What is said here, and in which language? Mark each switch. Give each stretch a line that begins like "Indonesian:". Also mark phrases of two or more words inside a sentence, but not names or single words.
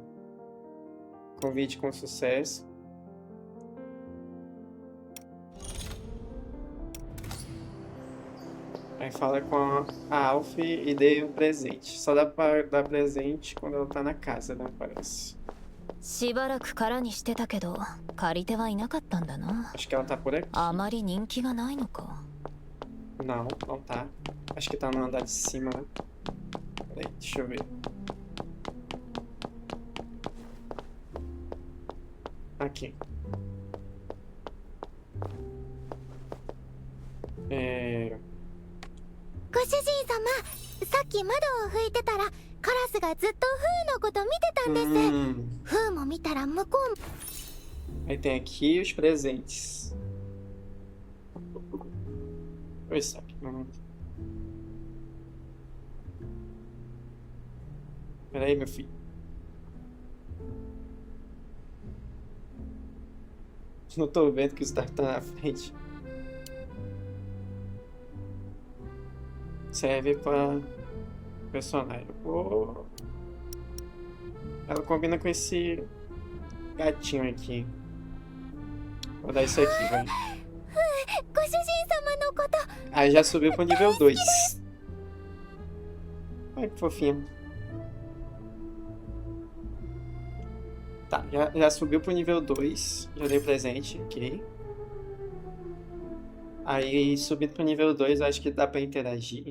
Portuguese: Convite com sucesso. Aí fala com a Alf e dê um presente. Só dá pra dar presente quando ela tá na casa, né? Parece.
Japanese: しばらく空にしてたけど借り手はいなかったんだな。
Portuguese: Acho que ela tá por aqui.
Japanese: あまり人気がないのか。
Portuguese: Não, não tá. Acho que tá no andar de cima, né? Peraí, deixa eu ver. Aqui.
Japanese: ご主人様、さっき窓を拭いてたらカラスがずっとフーのこと見てたんです。フーも見たら向こう
Portuguese: Aí tem aqui os presentes. Oi, sabe? Pera aí, meu filho. Não tô vendo que o Stark tá na frente. Serve pra personagem. Oh. Ela combina com esse gatinho aqui. Vou dar isso aqui, vai.
Japanese: ご主人様のこと
Portuguese: Aí já subiu pro nível 2. Ai, que fofinho. Tá, já subiu pro nível 2. Já dei presente, ok. Aí subindo pro nível 2, acho que dá pra interagir.